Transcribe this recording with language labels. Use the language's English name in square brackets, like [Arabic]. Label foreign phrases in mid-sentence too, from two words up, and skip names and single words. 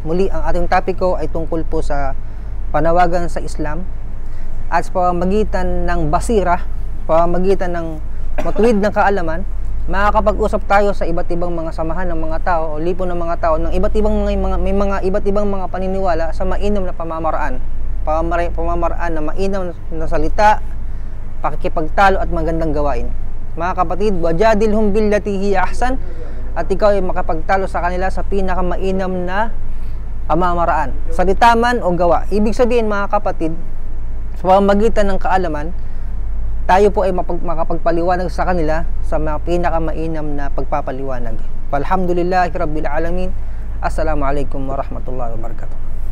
[Filipino] Muli, ang ating topiko ay tungkol po sa panawagan sa Islam at sa pamamagitan ng basira, pamamagitan ng matuwid ng kaalaman, makakapag-usap tayo sa iba't ibang mga samahan ng mga tao o lipon ng mga tao ng iba't ibang iba't ibang mga paniniwala sa mainam na pamamaraan na mainam na salita, pakikipagtalo at magandang gawain. Mga kapatid, [Arabic] وجادلهم بالتي هي أحسن, [Filipino] at ikaw ay makapagtalo sa kanila sa pinakamainam na pamamaraan, salita man o gawa. Ibig sabihin, mga kapatid, sa pamamagitan ng kaalaman, tayo po ay makapagpaliwanag sa kanila sa mga pinakamainam na pagpapaliwanag. [Arabic] الحمد لله رب العالمين. السلام عليكم ورحمة الله وبركاته.